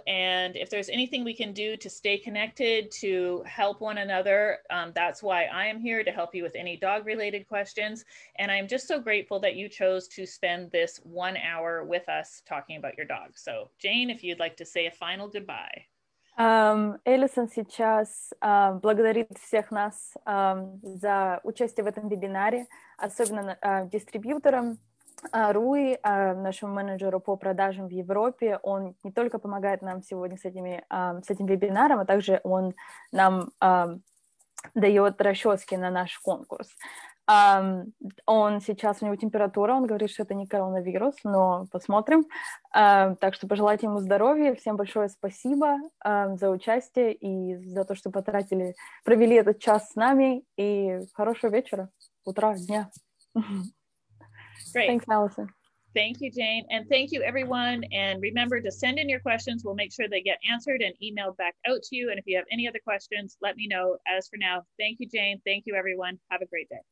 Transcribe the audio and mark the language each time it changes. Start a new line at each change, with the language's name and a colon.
English: And if there's anything we can do to stay connected, to help one another, that's why I am here, to help you with any dog related questions. And I'm just so grateful that you chose to spend this 1 hour with us talking about your dog. So Jane, if you'd like to say a final goodbye.
Russian: Эллисон сейчас благодарит всех нас за участие в этом вебинаре, особенно дистрибьюторам, Руи, нашему менеджеру по продажам в Европе. Он не только помогает нам сегодня с этим вебинаром, а также он нам дает расчески на наш конкурс. Он сейчас, у него температура, он говорит, что это не коронавирус, но посмотрим. Так что пожелайте ему здоровья. Всем большое спасибо за участие и за то, что провели этот час с нами. И хорошего вечера, утра, дня.
English: Great. Thanks, Allison. Thank you, Jane. And thank you, everyone. And remember to send in your questions. We'll make sure they get answered and emailed back out to you. And if you have any other questions, let me know. As for now, thank you, Jane. Thank you, everyone. Have a great day.